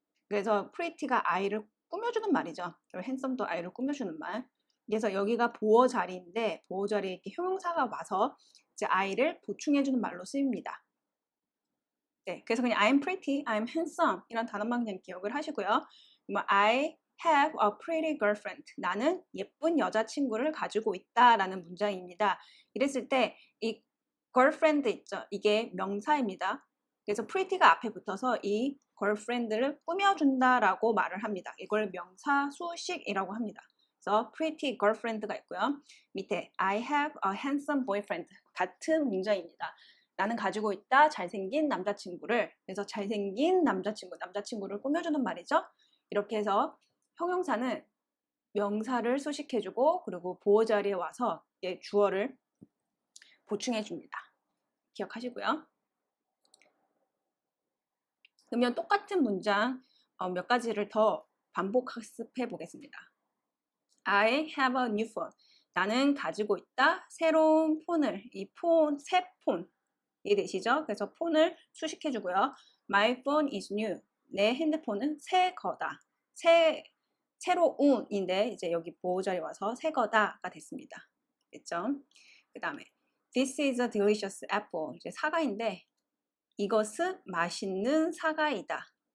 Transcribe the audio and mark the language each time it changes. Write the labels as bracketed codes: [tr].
[ko] 그래서 pretty가 아이를 꾸며주는 말이죠. 그리고 handsome도 아이를 꾸며주는 말. 그래서 여기가 보어 자리인데 보어 자리에 이렇게 형용사가 와서 이제 아이를 보충해주는 말로 쓰입니다. 네, 그래서 그냥 [en] I'm pretty, I'm handsome [ko] 이런 단어만 그냥 기억을 하시고요. [en] I have a pretty girlfriend. [ko] 나는 예쁜 여자친구를 가지고 있다라는 문장입니다. 이랬을 때 이 girlfriend 있죠? 이게 명사입니다. 그래서 pretty가 앞에 붙어서 이 girlfriend를 꾸며준다라고 말을 합니다. 이걸 명사 수식이라고 합니다. 그래서 pretty girlfriend가 있고요. 밑에 [en] I have a handsome boyfriend [ko] 같은 문장입니다. 나는 가지고 있다 잘생긴 남자친구를. 그래서 잘생긴 남자친구를 꾸며주는 말이죠. 이렇게 해서 형용사는 명사를 수식해주고 그리고 보어 자리에 와서 주어를 보충해줍니다. 기억하시고요. 그러면 똑같은 문장 몇 가지를 더 반복 학습해 보겠습니다. [en] I have a new phone. [ko] 나는 가지고 있다. 새로운 폰을. 이 폰, 새 폰. 이해되시죠? 그래서 폰을 수식해 주고요. [en] My phone is new. [ko] 내 핸드폰은 새 거다. 새로운인데 이제 여기 보호자리 와서 새 거다가 됐습니다. 됐죠? 그 다음에 [en] This is a delicious apple. [ko] 이제 사과인데 이것은 맛있는 사과이다.